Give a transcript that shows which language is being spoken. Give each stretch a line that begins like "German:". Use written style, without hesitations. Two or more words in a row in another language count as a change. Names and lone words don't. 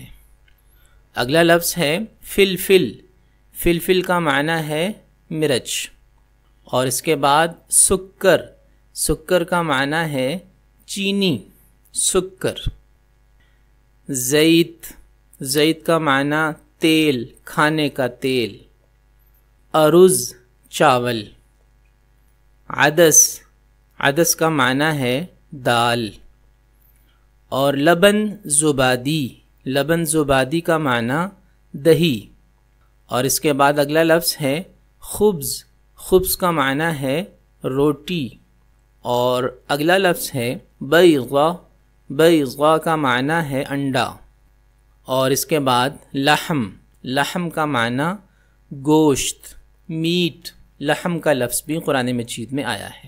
Urdu: اگلا لفظ ہے فلفل، فلفل کا معنی ہے مرچ، اور اس کے بعد سکر، سکر کا معنی ہے چینی، سکر۔ زیت، زیت کا معنی تیل، کھانے کا تیل۔ ارز، چاول۔ عدس، عدس کا معنی ہے دال۔ اور
Arabic: لبن زبادی، لبن زبادی
Urdu: کا معنی دہی۔ اور اس کے بعد اگلا لفظ ہے خبز، خبز کا معنی ہے روٹی۔ اور اگلا لفظ ہے بیضہ، بیضہ کا معنی ہے انڈا۔ اور اس کے بعد لحم، لحم کا معنی گوشت، میٹ، لحم کا لفظ بھی قرآن مجید میں آیا ہے۔